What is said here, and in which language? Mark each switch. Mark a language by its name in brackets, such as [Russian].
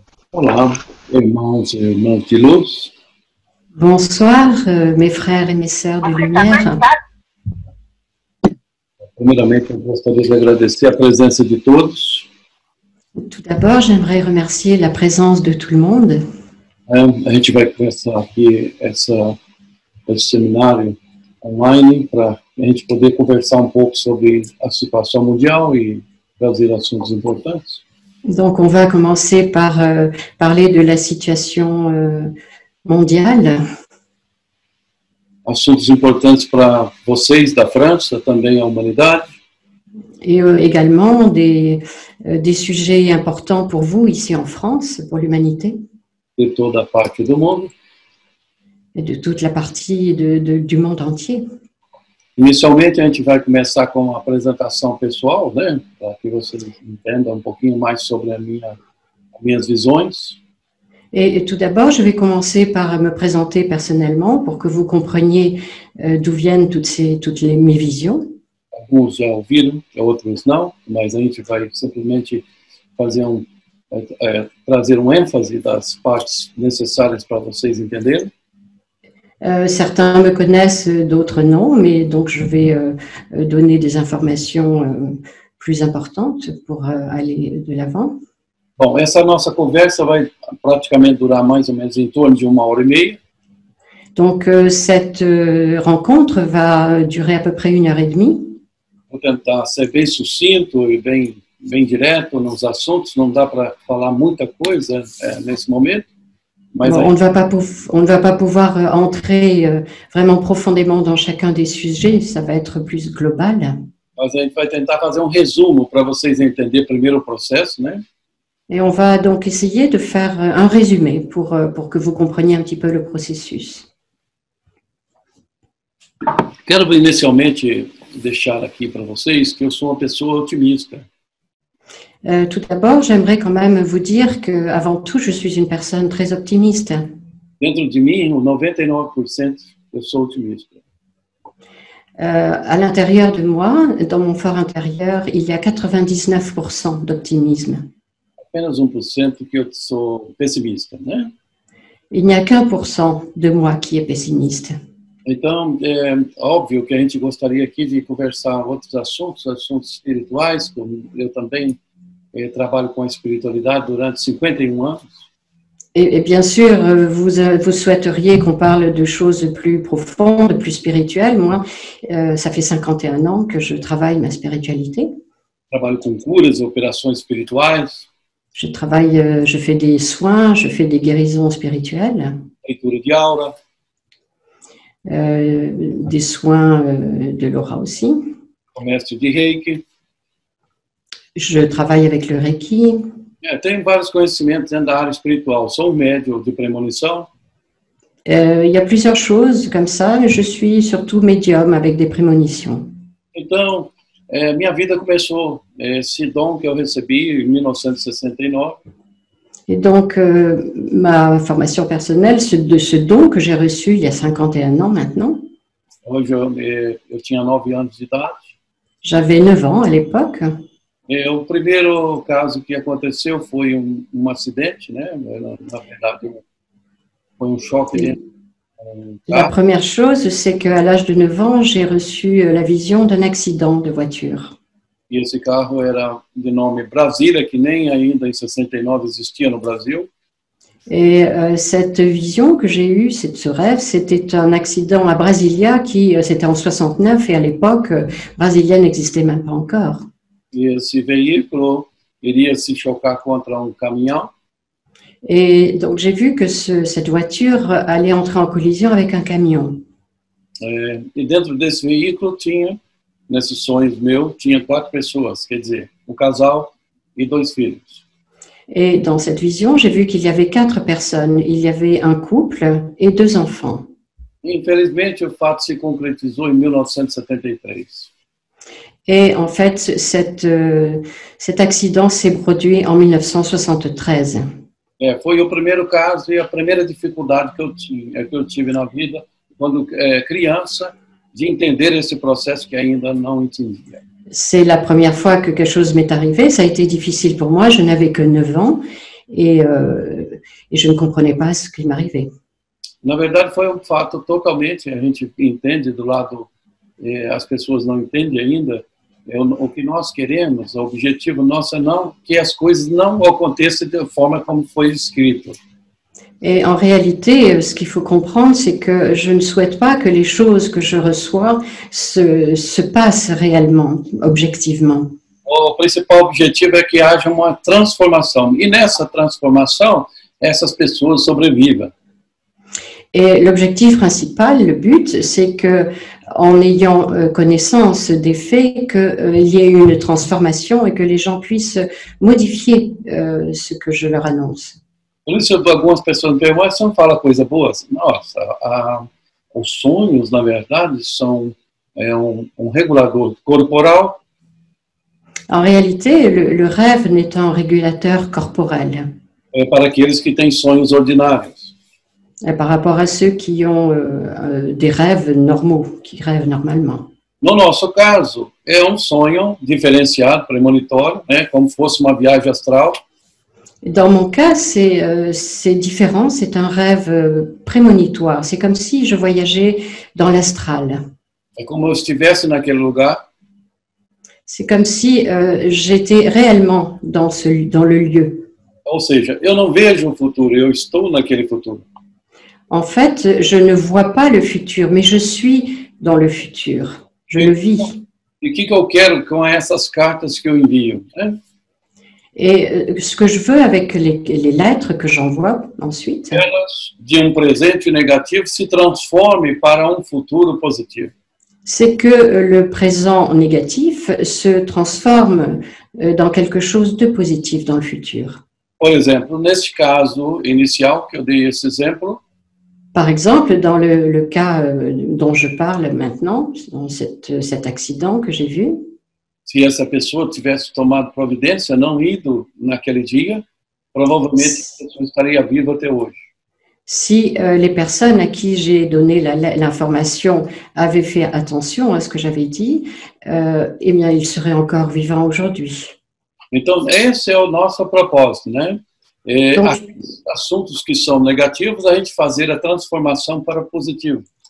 [Portuguese] Olá, irmãos e irmãs de luz. [French] Bonsoir, mes frères et mes sœurs de lumière. [Portuguese] Primeiramente, eu gostaria de agradecer a presença de todos. [French] Tout d'abord, j'aimerais remercier la présence de tout le monde. [Portuguese] A gente vai começar aqui esse seminário online para a gente poder conversar um pouco sobre a situação mundial e trazer assuntos importantes. [French] Donc, on va commencer par parler de la situation mondiale. [Portuguese] Assuntos importantes para vocês da França, também a humanidade. [French] Et également des sujets importants pour vous ici en France, pour l'humanité. [Portuguese] De toda a parte do mundo. [French] Et de toute la partie du monde entier. [Portuguese] Inicialmente, a gente vai começar com uma apresentação pessoal, né? Para que vocês entendam um pouquinho mais sobre as minhas visões. [French] Et tout d'abord, je vais commencer par me présenter personnellement pour que vous compreniez d'où viennent mes visions. [Portuguese] Alguns já ouviram, outros não, mas a gente vai simplesmente fazer trazer ênfase das partes necessárias para vocês entenderem. [French] Certains me connaissent, d'autres non, mais donc je vais donner des informations plus importantes pour aller de l'avant. [Portuguese] Bom, essa nossa conversa vai praticamente durar mais ou menos em torno de 1h30. [French] Donc cette rencontre va durer à peu près 1h30. [Portuguese] Vou tentar ser bem sucinto e bem direto nos assuntos. Não dá para falar muita coisa nesse momento. [French] Bon, on ne va pas pouvoir entrer vraiment profondément dans chacun des sujets, ça va être plus global. [Portuguese] Mas a gente vai tentar fazer resumo para vocês entenderem primeiro o processo, né? [French] Et on va donc essayer de faire un résumé pour que vous compreniez un petit peu le processus. [Portuguese] Quero inicialmente deixar aqui para vocês que eu sou uma pessoa otimista. [French] Tout d'abord, j'aimerais quand même vous dire qu'avant tout, je suis une personne très optimiste. [Portuguese] Dentro de mim, 99% eu sou otimista. [French] À l'intérieur de moi, dans mon fort intérieur, il y a 99% d'optimisme. [Portuguese] Apenas 1% que eu sou pessimista, né? [French] Il n'y a qu'1% de moi qui est pessimiste. [Portuguese] Então, é óbvio que a gente gostaria aqui de conversar outros assuntos espirituais, como eu também trabalho com a espiritualidade durante 51 anos. [French] Et bien sûr, vous souhaiteriez qu'on parle de choses plus profondes, plus spirituelles. Moi, ça fait 51 ans que je travaille ma spiritualité. [Portuguese] Trabalho com curas, operações espirituais. [French] Je fais des soins, je fais des guérisons spirituelles. [Portuguese] Leitura de aura. [French] Des soins de l'aura aussi. [Portuguese] Comércio de Reiki. [French] Je travaille avec le Reiki. [Portuguese] Tenho vários conhecimentos dentro da área espiritual. Sou médium de premonição. [French] Il y a plusieurs choses comme ça. Je suis surtout médium avec des prémonitions. [Portuguese] Então, minha vida começou esse dom que eu recebi em 1969. [French] Et donc, ma formation personnelle, de ce don que j'ai reçu il y a 51 ans maintenant. [Portuguese] Hoje eu tinha 9 anos de idade. [French] J'avais 9 ans à l'époque. [Portuguese] O primeiro caso que aconteceu foi acidente, né? Na verdade, foi choque dentro. [French] La première chose, c'est qu'à l'âge de 9 ans, j'ai reçu la vision d'un accident de voiture. [Portuguese] E esse carro era de nome Brasília, que nem ainda em 69 existia no Brasil. [French] Et cette vision que j'ai eue, ce rêve, c'était un accident à Brasilia c'était en 69 et à l'époque, Brasilia n'existait même pas encore. [Portuguese] E esse veículo iria se chocar contra caminhão. [French] Et donc j'ai vu que cette voiture allait entrer en collision avec un camion. [Portuguese] E dentro desse veículo nesses sonhos meus, tinha 4 pessoas, quer dizer, casal e 2 filhos. [French] Et dans cette vision, j'ai vu qu'il y avait 4 personnes. Il y avait un couple et 2 enfants. [Portuguese] Infelizmente, o fato se concretizou em 1973. [French] Et en fait, cet accident s'est produit en 1973. [Portuguese] Foi o primeiro caso e a primeira dificuldade que eu tive na vida, quando criança, de entender esse processo que ainda não entendia. [French] C'est la première fois que quelque chose m'est arrivé. Ça a été difficile pour moi. Je n'avais que 9 ans et je ne comprenais pas ce qui m'arrivait. [Portuguese] Na verdade, foi um fato totalmente, a gente entende do lado, as pessoas não entendem ainda, o que nós queremos, o objetivo nosso é não que as coisas não aconteçam da forma como foi escrito. [French] Et en réalité, ce qu'il faut comprendre, c'est que je ne souhaite pas que les choses que je reçois se passent réellement, objectivement. [Portuguese] O principal objetivo é que haja uma transformação. E nessa transformação, essas pessoas sobrevivam. [French] Et l'objectif principal, le but, c'est que, en ayant connaissance des faits, qu'il y ait une transformation et que les gens puissent modifier ce que je leur annonce. [Portuguese] Por isso, algumas pessoas me perguntam, você não fala coisa boa? Nossa, os sonhos, na verdade, são regulador corporal. [French] En réalité, le rêve n'est un régulateur corporel. [Portuguese] Para aqueles que têm sonhos ordinários. [French] Et par rapport à ceux qui ont des rêves normaux, qui rêvent normalement. [Portuguese] No nosso caso, é sonho diferenciado, premonitório, né, como fosse uma viagem astral. [French] Dans mon cas, c'est différent, c'est un rêve prémonitoire. C'est comme si je voyageais dans l'astral. [Portuguese] É como eu estivesse naquele lugar. [French] C'est comme si j'étais réellement dans le lieu. [Portuguese] Ou seja, eu não vejo o futuro, eu estou naquele futuro. [French] En fait, je ne vois pas le futur, mais je suis dans le futur. Je le vis. [Portuguese] E o que eu quero com essas cartas que eu envio? Né? [French] Et ce que je veux avec les lettres que j'envoie ensuite, [Portuguese] de presente negativo se transforme para futuro positivo. [French] C'est que le présent négatif se transforme dans quelque chose de positif dans le futur. [Portuguese] Por exemplo, neste caso inicial que eu dei esse exemplo, [French] par exemple, dans le cas dont je parle maintenant, dans cet accident que j'ai vu, [Portuguese] se essa pessoa tivesse tomado providência, não ido naquele dia, provavelmente a pessoa estaria viva até hoje. [French] Si les personnes à qui j'ai donné l'information avaient fait attention à ce que j'avais dit, eh bien, ils seraient encore vivants aujourd'hui. [Portuguese] Então, esse é o nosso propósito, né? Assuntos que são negativos, a gente fazer a transformação para positivo.